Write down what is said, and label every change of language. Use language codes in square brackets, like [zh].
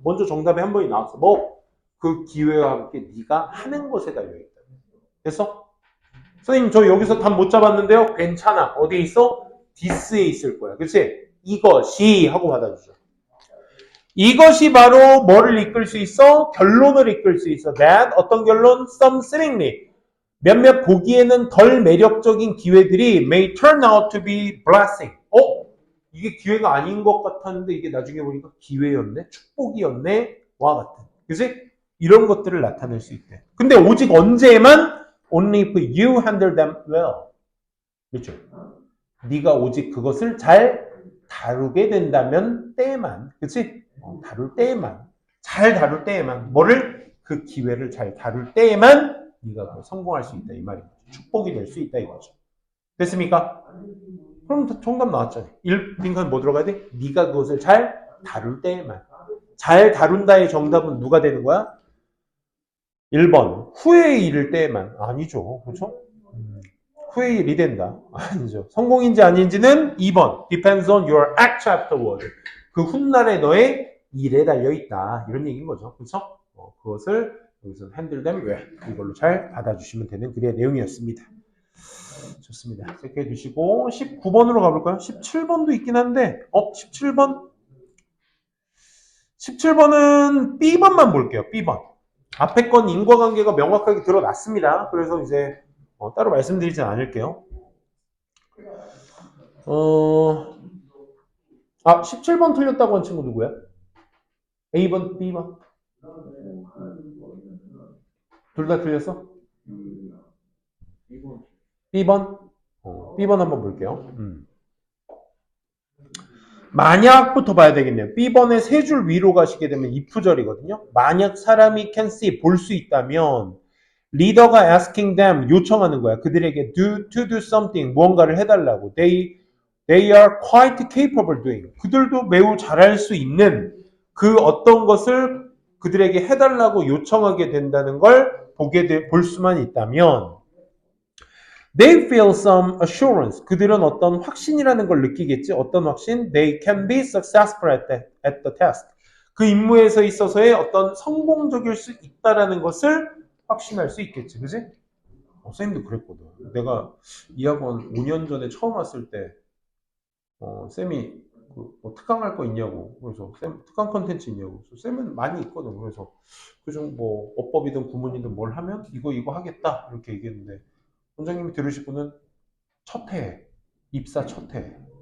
[ko] 먼저 정답이 한 번이 나왔어. 뭐? 그 기회와 함께 네가 하는 것에 달려있다. 됐어? 선생님 저 여기서 답 못 잡았는데요? 괜찮아. 어디에 있어? this에 있을 거야. 그치? 이것이 하고 받아주죠. 이것이 바로 뭐를 이끌 수 있어? 결론을 이끌 수 있어. That 어떤 결론? [en] Some seemingly [ko] 몇몇 보기에는 덜 매력적인 기회들이 [en] may turn out to be blessing. [ko] 이게 기회가 아닌 것 같았는데 이게 나중에 보니까 기회였네? 축복이었네? 와 같은. 그치? 이런 것들을 나타낼 수 있대. 근데 오직 언제만? [en] Only if you handle them well. [ko] 그렇죠? 네가 오직 그것을 잘 다루게 된다면 때만, 그치? 다룰 때에만, 잘 다룰 때에만, 뭐를? 그 기회를 잘 다룰 때에만 네가 성공할 수 있다 이 말이죠. 축복이 될 수 있다 이거죠. 됐습니까? 그럼 정답 나왔잖아요. 1빈칸 뭐 들어가야 돼? 네가 그것을 잘 다룰 때에만. 잘 다룬다의 정답은 누가 되는 거야? 1번 후에 이를 때에만. 아니죠. 그렇죠? 후에 일이 된다. 아니죠. 성공인지 아닌지는 2번 [en] depends on your act afterward. [ko] 그 훗날에 너의 일에 달려있다. 이런 얘기인 거죠. 그렇죠? 그것을 여기서 [en] handle them well. [ko] 이걸로 잘 받아주시면 되는 글의 내용이었습니다. 좋습니다. 체크해 주시고 19번으로 가볼까요? 17번도 있긴 한데 17번? 17번은 B번만 볼게요. B번. 앞에 건 인과관계가 명확하게 드러났습니다. 그래서 이제 따로 말씀드리진 않을게요. 17번 틀렸다고 한 친구 누구야? A번, B번? 둘 다 틀렸어? B번? B번 한번 볼게요. 만약부터 봐야 되겠네요. B번에 세 줄 위로 가시게 되면 if절이거든요. 만약 사람이 [en] can see, [ko] 볼 수 있다면 리더가 [en] asking them, [ko] 요청하는 거야. 그들에게 [en] to do something, [ko] 무언가를 해달라고. [en] They are quite capable doing. [ko] 그들도 매우 잘할 수 있는 그 어떤 것을 그들에게 해달라고 요청하게 된다는 걸 볼 수만 있다면 [en] They feel some assurance. [ko] 그들은 어떤 확신이라는 걸 느끼겠지. 어떤 확신? [en] They can be successful at the test. [ko] 그 임무에서 있어서의 어떤 성공적일 수 있다라는 것을 확신할 수 있겠지. 그지? 쌤도 그랬거든. 내가 이 학원 5년 전에 처음 왔을 때 쌤이 특강할 거 있냐고. 그래서 쌤 특강 컨텐츠 있냐고. 그래서 쌤은 많이 있거든. 그래서 그중 뭐 어법이든 구문이든 뭘 하면 이거 하겠다 이렇게 얘기했는데 원장님이 들으시고는 첫 해, 입사 첫 해.